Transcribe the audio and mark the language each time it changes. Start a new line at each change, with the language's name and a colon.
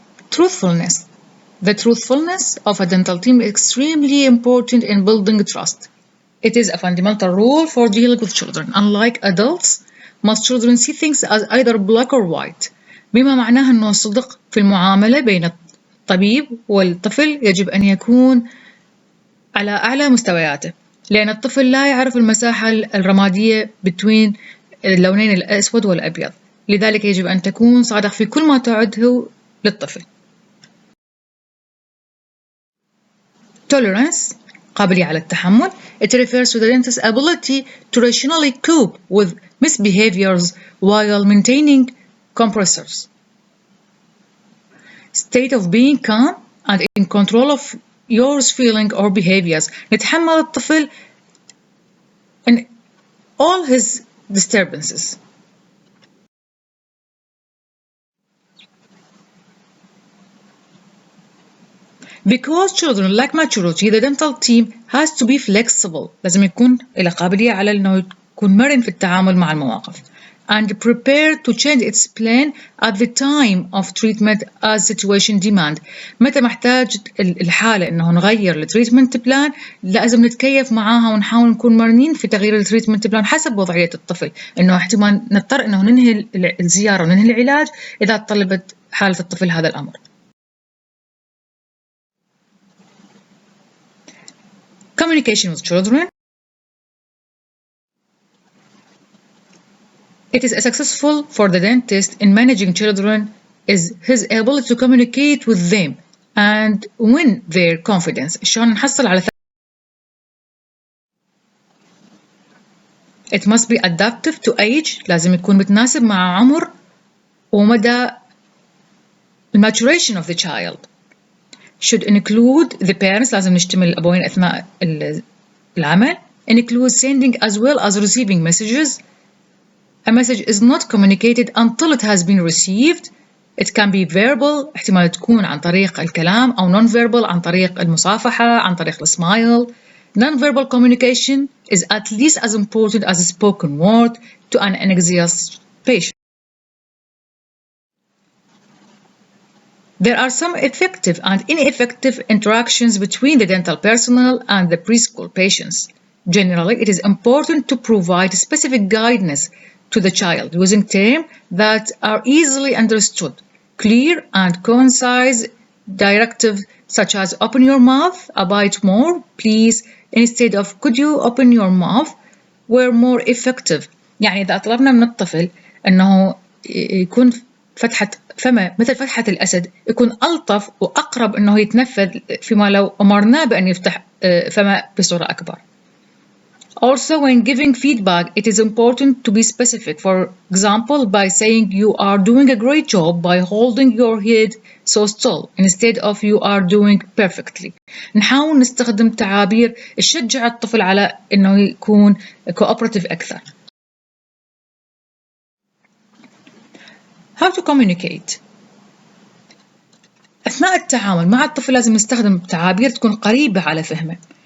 English: Truthfulness. The truthfulness of a dental team is extremely important in building trust. It is a fundamental rule for dealing with children. Unlike adults, most children see things as either black or white.
Arabic: بما معناه أنه الصدق في المعاملة بين الطبيب والطفل يجب أن يكون على أعلى مستوياته، لأن الطفل لا يعرف المساحة الرمادية بين اللونين الأسود والأبيض، لذلك يجب أن تكون صادق في كل ما تعده للطفل.
English: Tolerance،
Arabic: قابلية على التحمل.
English: It refers to the dentist's ability to rationally cope with misbehaviors while maintaining composure. State of being calm and in control of your feelings or behaviors.
Arabic: نتحمل الطفل
English: in all his disturbances. Because children lack maturity, the dental team has to be flexible.
Arabic: لازم يكون له قابلية على إنه يكون مرن في التعامل مع المواقف.
English: And prepared to change its plan at the time of treatment as situation demand.
Arabic: متى محتاج الحالة إنه نغير التريتمنت بلان لازم نتكيف معاها ونحاول نكون مرنين في تغيير التريتمنت بلان حسب وضعية الطفل. إنه احتمال نضطر إنه ننهي الزيارة وننهي العلاج إذا طلبت حالة الطفل هذا الأمر.
English: Communication with children. It is successful for the dentist in managing children is his ability to communicate with them and win their confidence.
Arabic: شلون نحصل على
English: It must be adaptive to age.
Arabic: لازم يكون متناسب مع عمر ومدى
English: maturation of the child. Should include the parents.
Arabic: لازم نشتمل الأبوين أثناء العمل.
English: Include sending as well as receiving messages. A message is not communicated until it has been received. It can be verbal.
Arabic: احتمال تكون عن طريق الكلام أو non-verbal عن طريق المصافحة عن طريق السمايل.
English: Non-verbal communication is at least as important as a spoken word to an anxious patient. There are some effective and ineffective interactions between the dental personnel and the preschool patients. Generally, it is important to provide specific guidance to the child using terms that are easily understood, clear and concise directives such as open your mouth, a bite more, please, instead of could you open your mouth were more effective.
Arabic: يعني إذا طلبنا من الطفل أنه يكون فتحة فمه مثل فتحة الأسد يكون ألطف وأقرب أنه يتنفذ فيما لو أمرناه بأن يفتح فمه بصورة أكبر.
English: Also, when giving feedback, it is important to be specific. For example, by saying you are doing a great job by holding your head so still instead of you are doing perfectly.
Arabic: نحاول نستخدم تعابير تشجع الطفل على إنه يكون cooperative أكثر.
English: How to communicate.
Arabic: أثناء التعامل مع الطفل لازم نستخدم تعابير تكون قريبة على فهمه.